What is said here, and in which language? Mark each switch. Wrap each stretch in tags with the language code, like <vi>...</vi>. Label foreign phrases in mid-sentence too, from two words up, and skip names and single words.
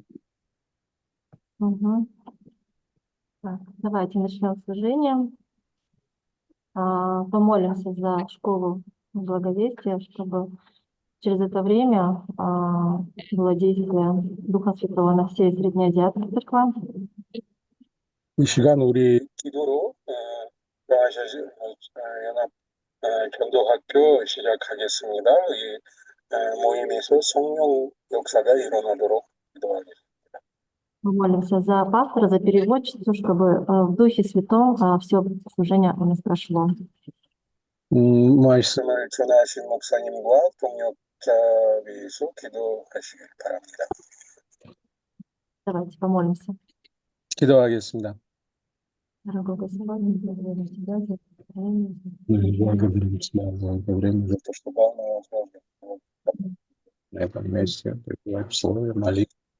<ru>Мгм. Так, давайте начнем служение. Помолимся за школу благовестия, чтобы через это время было действие Духа Святого на всей Среднеазиатской церкви.</ru> <ko>이 시간 우리 기도로 연합 전도학교 시작하겠습니다. 이 모임에서 성령 역사가 일어나도록 기도하겠습니다.</ko> <ru>Мы молимся за пастора, за переводчицу, чтобы в Духе Святом все служение у нас прошло.</ru> <ko>말씀을 전하신 목사님과 동역자 위해서 기도하시길 바랍니다.</ko> <ru>Давайте помолимся.</ru> <ko>기도하겠습니다.</ko> <ru>Дорогой Господь, мы благодарим Тебя за это время, благодарим Тебя за это время, за то, что дал нам возможность на этом месте пребывать в слове, молитве.</ru>